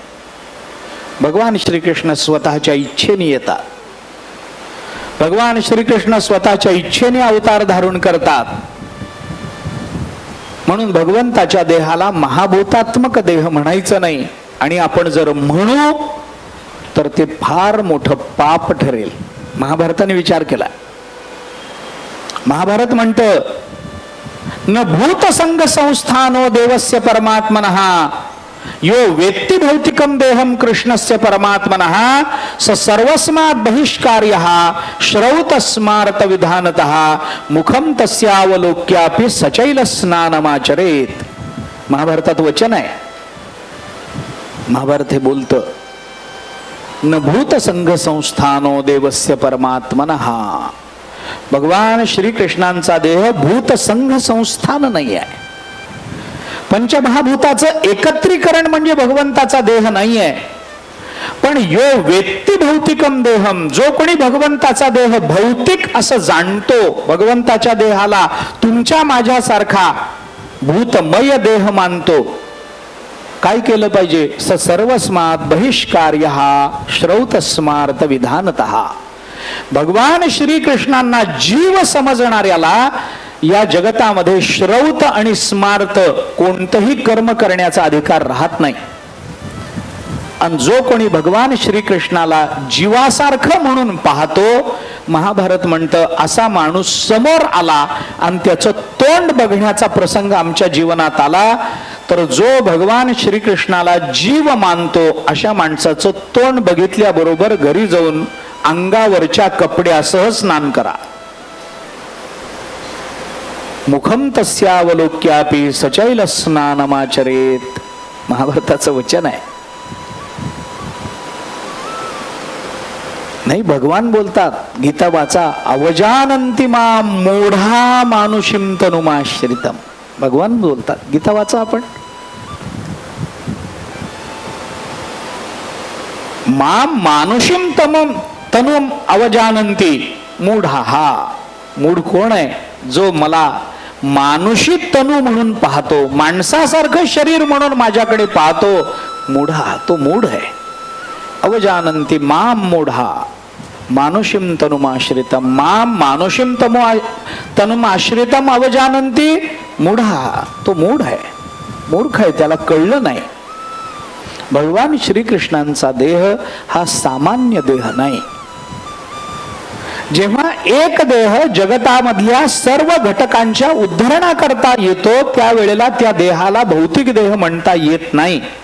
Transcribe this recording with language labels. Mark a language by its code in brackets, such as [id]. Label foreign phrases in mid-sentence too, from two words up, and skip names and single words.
[mr] भगवान श्रीकृष्ण स्वतःच्या इच्छेने येतात, भगवान श्रीकृष्ण स्वतःच्या इच्छेने अवतार धारण करतात. म्हणून भगवंताच्या देहाला महाभूतात्मक देह म्हणायचं नाही. आणि आपण जर म्हणू तर ते फार मोठं पाप ठरेल. महाभारताने विचार केला. महाभारत म्हणतं [sa] न भूत संग संस्थानो देवस्य परमात्मनः यो वेत्ति भौतिकम देहम कृष्णस्य परमात्मनः स सर्वस्मात् बहिष्कार्यः श्रौत स्मारत विधानतः मुखम तस्यावलोक्यापि सचैल स्नानमाचरेत. [mr] महाभारतात वचन आहे. महाभारत हे बोलतं [sa] न भूत संघ संस्थानो देवस्य परमात्मनः. [mr] भगवान श्रीकृष्णांचा देह भूत संघ संस्थान नाही आहे. पंचमहाभूताचं एकत्रीकरण म्हणजे भगवंताचा देह नाही आहे. [sa] पण यो वेत्ती भौतिकम देहम, [mr] जो कोणी भगवंताचा देह भौतिक असं जाणतो, भगवंताच्या देहाला तुमच्या माझ्यासारखा भूतमय देह मानतो, काय केलं पाहिजे? [sa] स सर्वस्मात बहिष्कार्य श्रौतस्मार्थ विधानतः. [mr] भगवान श्रीकृष्णांना जीव समजणाऱ्याला या जगतामध्ये श्रौत आणि स्मार्त कोणतंही कर्म करण्याचा अधिकार राहत नाही. आणि जो कोणी भगवान श्रीकृष्णाला जीवासारखं म्हणून पाहतो, महाभारत म्हणतं असा माणूस समोर आला आणि त्याचं तोंड बघण्याचा प्रसंग आमच्या जीवनात आला, तर जो भगवान श्रीकृष्णाला जीव मानतो अशा माणसाचं तोंड बघितल्याबरोबर घरी जाऊन अंगावरच्या कपड्यासह स्नान करा. [sa] मुखम तस्यावलोक्यापि सचैल स्नानमाचरेत, [mr] महाभारताचं वचन आहे. नाही, भगवान बोलतात, गीता वाचा, [sa] अवजानंती माम मूढा मानुषीम तनुमाश्रितम. [mr] भगवान बोलतात, गीता वाचा आपण. [sa] माम मानुषीम तनुम अवजानंती मूढा. [mr] हा मूढ कोण आहे? जो मला मानुषी तनु म्हणून पाहतो, माणसासारखं शरीर म्हणून माझ्याकडे पाहतो, मूढा, तो मूढ आहे. [sa] अवजानंती माम मूढा मानुषीम तनुमाश्रितम. माम मानुषीम तनुमाश्रितम अवजानंती मूढा, [mr] तो मूढ आहे, मूर्ख आहे, त्याला कळलं नाही. भगवान श्रीकृष्णांचा देह हा सामान्य देह नाही. जेव्हा एक देह जगतामधल्या सर्व घटकांच्या उद्धरणाकरता येतो, त्यावेळेला त्या देहाला भौतिक देह म्हणता येत नाही.